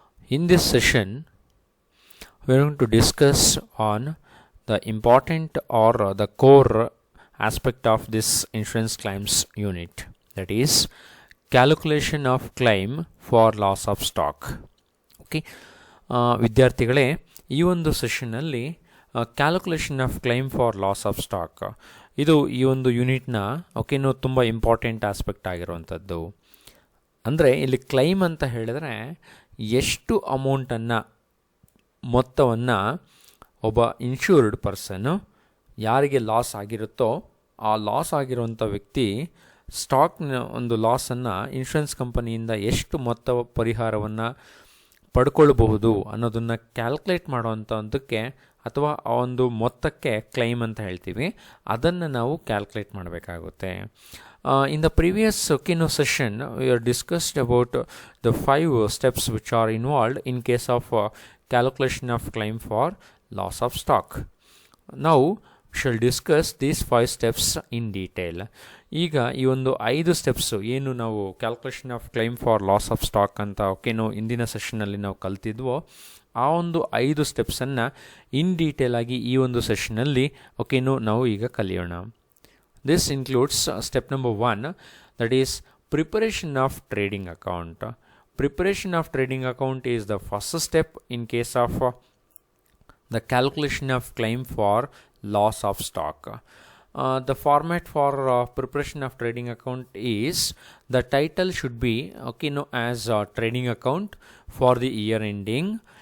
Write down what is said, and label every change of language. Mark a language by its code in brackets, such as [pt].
[en] In this session, we are going to discuss on the important or the core aspect of this insurance claims unit, that is calculation of claim for loss of stock. Okay. [kn] ವಿದ್ಯಾರ್ಥಿಗಳೇ, ಈ ಒಂದು ಸೆಷನ್ನಲ್ಲಿ calculation of climb for loss of stock ಇದು ಈ ಒಂದು ಯೂನಿಟ್ನ ಓಕೆನೋ ತುಂಬ important aspect ಆಗಿರುವಂಥದ್ದು. ಅಂದರೆ ಇಲ್ಲಿ ಕ್ಲೈಮ್ ಅಂತ ಹೇಳಿದ್ರೆ ಎಷ್ಟು ಅಮೌಂಟನ್ನು ಮೊತ್ತವನ್ನು ಒಬ್ಬ ಇನ್ಶೂರ್ಡ್ ಪರ್ಸನ್ನು ಯಾರಿಗೆ ಲಾಸ್ ಆಗಿರುತ್ತೋ ಆ ಲಾಸ್ ಆಗಿರುವಂಥ ವ್ಯಕ್ತಿ ಸ್ಟಾಕ್ನ ಒಂದು ಲಾಸನ್ನು ಇನ್ಶೂರೆನ್ಸ್ ಕಂಪನಿಯಿಂದ ಎಷ್ಟು ಮೊತ್ತ ಪರಿಹಾರವನ್ನು ಪಡ್ಕೊಳ್ಬಹುದು ಅನ್ನೋದನ್ನು ಕ್ಯಾಲ್ಕುಲೇಟ್ ಮಾಡೋವಂಥದ್ದಕ್ಕೆ ಅಥವಾ ಆ ಒಂದು ಮೊತ್ತಕ್ಕೆ ಕ್ಲೈಮ್ ಅಂತ ಹೇಳ್ತೀವಿ, ಅದನ್ನು ನಾವು ಕ್ಯಾಲ್ಕುಲೇಟ್ ಮಾಡಬೇಕಾಗುತ್ತೆ. [en] In the previous session we are discussed about the 5 steps which are involved in case of calculation of claim for loss of stock. Now we shall discuss these 5 steps in detail. [kn] ಈಗ ಈ ಒಂದು 5 steps ಏನು ನಾವು calculation of climb for loss of stock ಅಂತ ಓಕೆನೋ ಇಂದಿನ ಸೆಷನ್ನಲ್ಲಿ ನಾವು ಕಲ್ತಿದ್ವೋ ಆ ಒಂದು 5 ಸ್ಟೆಪ್ಸನ್ನು [en] in detail [kn] ಆಗಿ ಈ ಒಂದು ಸೆಷನ್ನಲ್ಲಿ ಓಕೆನೋ ನಾವು ಈಗ ಕಲಿಯೋಣ. [en] This includes step number 1, that is preparation of trading account. Preparation of trading account is the first step in case of the calculation of claim for loss of stock. The format for preparation of trading account is the title should be as trading account for the year ending.